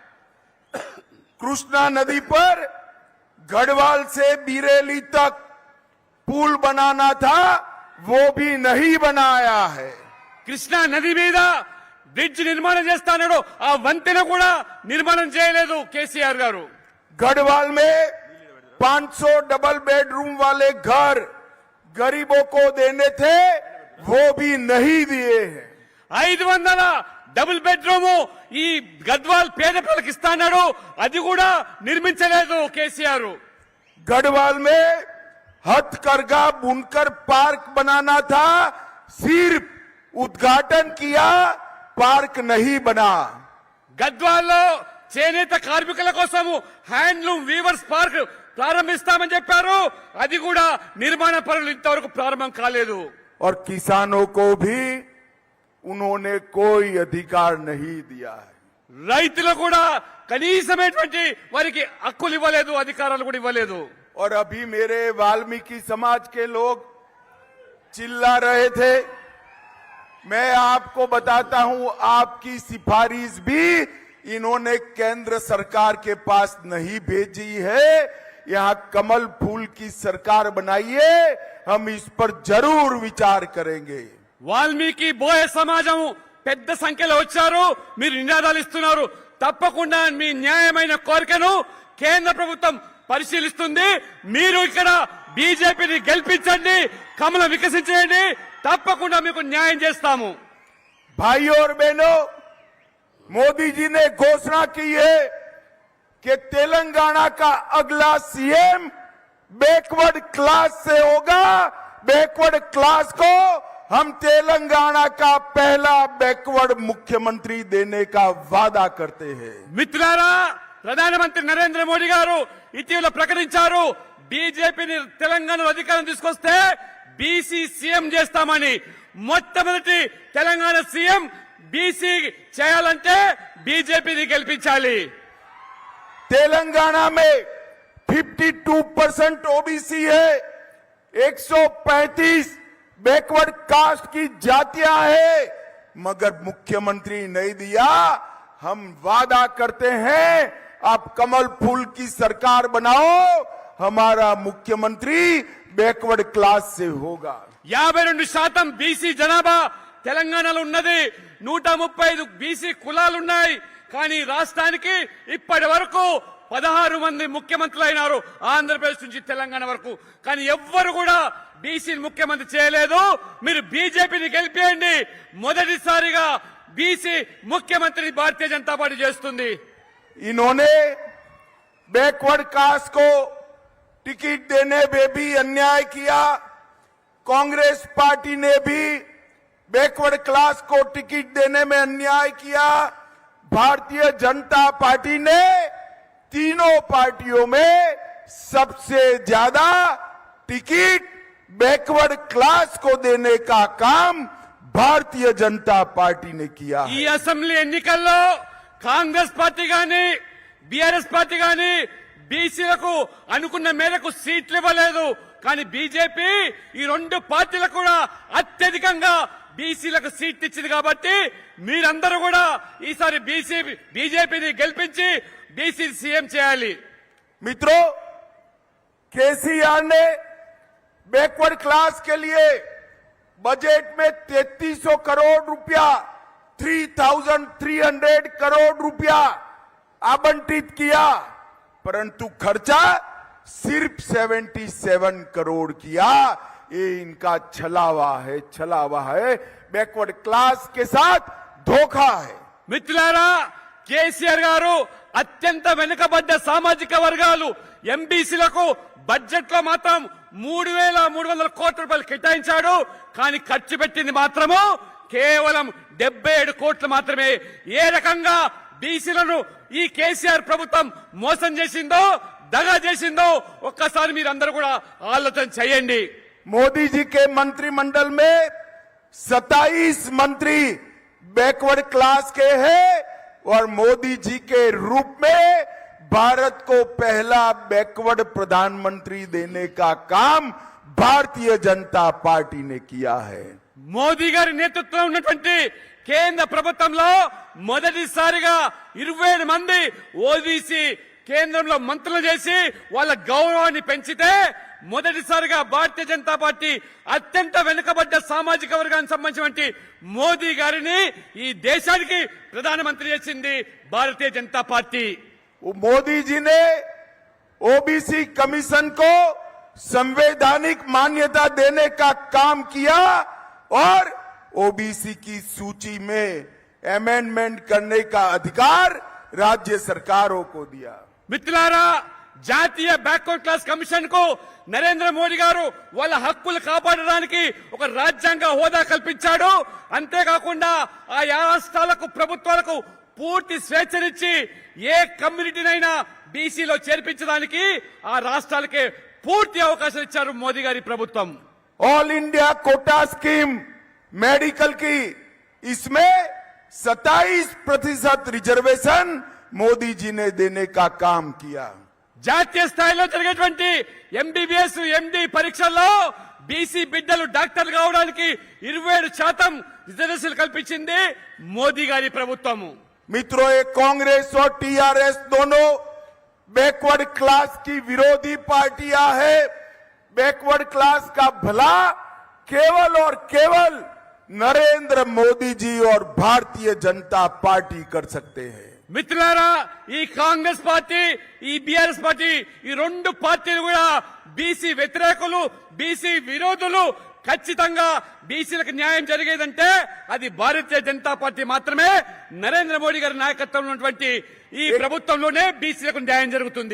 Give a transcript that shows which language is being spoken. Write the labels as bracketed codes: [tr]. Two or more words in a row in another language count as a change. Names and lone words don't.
[hi] कृष्णा नदी पर गढ़वाल से बीरेली तक पुल बनाना था, वो भी नहीं बनाया है. [te] కృష్ణా నది మీద బ్రిడ్జ్ నిర్మాణం చేస్తానడు, ఆ వంతెన కూడా నిర్మాణం చేయలేదు కేసీఆర్ గారు. [hi] गढ़वाल में 500 [en] double bedroom [hi] वाले घर गरीबों को देने थे, वो भी नहीं दिए हैं. [te] 500 [en] double bedroom [te] ఈ గద్వాల్ పేద పిల్లలకు ఇస్తాడు, అది కూడా నిర్మించలేదు కేసీఆర్. [hi] गढ़वाल में हथकरघा बुनकर पार्क बनाना था, सिर्फ उद्घाटन किया, पार्क नहीं बना. [te] గద్వాల్లో చేనేత కార్మికుల కోసం [en] handloom weavers park [te] ప్రారంభిస్తామని చెప్పారు, అది కూడా నిర్మాణ పనులు ఇంతవరకు ప్రారంభం కాలేదు. [hi] और किसानों को भी उन्होंने कोई अधिकार नहीं दिया है. [te] రైతులు కూడా కనీసమైనటువంటి వారికి హక్కులు ఇవ్వలేదు, అధికారాలు కూడా ఇవ్వలేదు. [hi] और अभी मेरे वाल्मीकि समाज के लोग चिल्ला रहे थे. मैं आपको बताता हूं, आपकी सिफारिश भी इन्होंने केंद्र सरकार के पास नहीं भेजी है. यहां कमल फूल की सरकार बनाइए, हम इस पर जरूर विचार करेंगे. [te] వాల్మీకి బోయ సమాజం పెద్ద సంఖ్యలో వచ్చారు, మీరు నినాదాలు ఇస్తున్నారు. తప్పకుండా మీ న్యాయమైన కోరికను కేంద్ర ప్రభుత్వం పరిశీలిస్తుంది. మీరు ఇక్కడ బీజేపీని గెలిపించండి, కమలం వికసించండి, తప్పకుండా మీకు న్యాయం చేస్తాము. [hi] भाइयों और बहनों, मोदी जी ने घोषणा की है कि तेलंगाना का अगला सीएम [en] backward class [hi] से होगा. [en] backward class [hi] को हम तेलंगाना का पहला बैकवर्ड मुख्यमंत्री देने का वादा करते हैं. [te] మిత్రులారా, ప్రధానమంత్రి నరేంద్ర మోడీ గారు ఇటీవల ప్రకటించారు, బీజేపీని తెలంగాణలో అధికారం తీసుకొస్తే [en] BC CM [te] చేస్తామని. మొట్టమొదటి తెలంగాణ [en] CM BC [te] చేయాలంటే బీజేపీని గెలిపించాలి. [hi] तेलंगाना में 52% ओबीसी है, 135 [en] backward caste [hi] की जातियां हैं, मगर मुख्यमंत्री नहीं दिया. हम वादा करते हैं, आप कमल फूल की सरकार बनाओ, हमारा मुख्यमंत्री [en] backward class [hi] से होगा. [te] 52% బీసీ జనాభా తెలంగాణలో ఉన్నది. 135 బీసీ కులాలున్నాయి. కానీ రాష్ట్రానికి ఇప్పటి వరకు 16 మంది ముఖ్యమంత్రులు అయినారు, ఆంధ్రప్రదేశ్ నుంచి తెలంగాణ వరకు. కానీ ఎవ్వరు కూడా బీసీ ముఖ్యమంత్రి చేయలేదు. మీరు బీజేపీని గెలిపేయండి, మొదటిసారిగా బీసీ ముఖ్యమంత్రిని భారతీయ జనతా పార్టీ చేస్తుంది. [hi] इन्होंने [en] backward caste [hi] को टिकट देने में भी अन्याय किया। कांग्रेस पार्टी ने भी [en] backward class [hi] को टिकट देने में अन्याय किया। भारतीय जनता पार्टी ने तीनों पार्टियों में सबसे ज्यादा टिकट [en] backward class [hi] को देने का काम भारतीय जनता पार्टी ने किया है। [te] ఈ అసెంబ్లీ ఎన్నికల్లో కాంగ్రెస్ పార్టీ గాని బీఆర్ఎస్ పార్టీ గాని బీసీలకు అనుకున్న మేరకు సీట్లు ఇవ్వలేదు. కానీ బీజేపీ ఈ రెండు పార్టీలకు కూడా అత్యధికంగా బీసీలకు సీట్లు ఇచ్చింది. కాబట్టి మీరందరూ కూడా ఈసారి బీజేపీని గెలిపించి [en] BC CM [te] చేయాలి. [hi] मित्रों, केसीआर ने [en] backward class [hi] के लिए बजट में 3300 करोड़ रुपया 3,300 करोड़ रुपया आवंटित किया, परंतु खर्चा सिर्फ 77 करोड़ किया। ये इनका छलावा है, [en] backward class [hi] के साथ धोखा है। [te] మిత్రులారా, కేసీఆర్ గారు అత్యంత వెనుకబడ్డ సామాజిక వర్గాలు ఎంబీసీలకు బడ్జెట్ లో మాత్రం 3,300 కోట్ల రూపాయలు కేటాయించాడు. కానీ ఖర్చు పెట్టింది మాత్రము కేవలం 77 కోట్లు మాత్రమే. ఏ రకంగా బీసీలను ఈ కేసీఆర్ ప్రభుత్వం మోసం చేసిందో, దగా చేసిందో ఒక్కసారి మీరందరూ కూడా ఆలోచన చేయండి. [hi] मोदी जी के मंत्रिमंडल में 27 मंत्री [en] backward class [hi] के हैं और मोदी जी के रूप में भारत को पहला बैकवर्ड प्रधानमंत्री देने का काम भारतीय जनता पार्टी ने किया है। [te] మోదీ గారి నేతృత్వంలో ఉన్నటువంటి కేంద్ర ప్రభుత్వంలో మొదటిసారిగా 27 మంది ఓబీసీ కేంద్రంలో మంత్రులు చేసి వాళ్ళ గౌరవాన్ని పెంచితే, మొదటిసారిగా భారతీయ జనతా పార్టీ అత్యంత వెనుకబడ్డ సామాజిక వర్గానికి సంబంధించినటువంటి మోదీ గారిని ఈ దేశానికి ప్రధానమంత్రి చేసింది భారతీయ జనతా పార్టీ. [hi] मोदी जी ने [en] OBC commission [hi] को संवैधानिक मान्यता देने का काम किया और ओबीसी की सूची में अमेंडमेंट करने का अधिकार राज्य सरकारों को दिया। [te] మిత్రులారా, జాతీయ [en] backward class commission [te] కు నరేంద్ర మోడీ గారు వాళ్ళ హక్కులు కాపాడడానికి ఒక రాజ్యాంగ హోదా కల్పించాడు. అంతేకాకుండా ఆయా రాష్ట్రాలకు ప్రభుత్వాలకు పూర్తి స్వేచ్ఛనిచ్చి ఏ కమ్యూనిటీనైనా బీసీలో చేర్పించడానికి ఆ రాష్ట్రాలకే పూర్తి అవకాశం ఇచ్చారు మోదీ గారి ప్రభుత్వం. [en] All India Quota Scheme medical [hi] की, इसमें 27% रिजर्वेशन मोदी जी ने देने का काम किया। [te] జాతీయ స్థాయిలో జరిగేటువంటి [en] MBBS MD [te] పరీక్షల్లో బీసీ బిడ్డలు డాక్టర్లు కావడానికి 27% రిజర్వేషన్ కల్పించింది మోదీ గారి ప్రభుత్వము. [hi] मित्रों, ये कांग्रेस और टीआरएस दोनों [en] backward class [hi] की विरोधी पार्टियां हैं। [en] backward class [hi] का भला केवल और केवल नरेंद्र मोदी जी और भारतीय जनता पार्टी कर सकते हैं। [te] మిత్రులారా, ఈ కాంగ్రెస్ పార్టీ, ఈ బీఆర్ఎస్ పార్టీ, ఈ రెండు పార్టీలు కూడా బీసీ వ్యతిరేకులు, బీసీ విరోధులు. ఖచ్చితంగా బీసీలకు న్యాయం జరిగేదంటే అది భారతీయ జనతా పార్టీ మాత్రమే. నరేంద్ర మోడీ గారి నాయకత్వంలో ఉన్నటువంటి ఈ ప్రభుత్వంలోనే బీసీలకు న్యాయం జరుగుతుంది.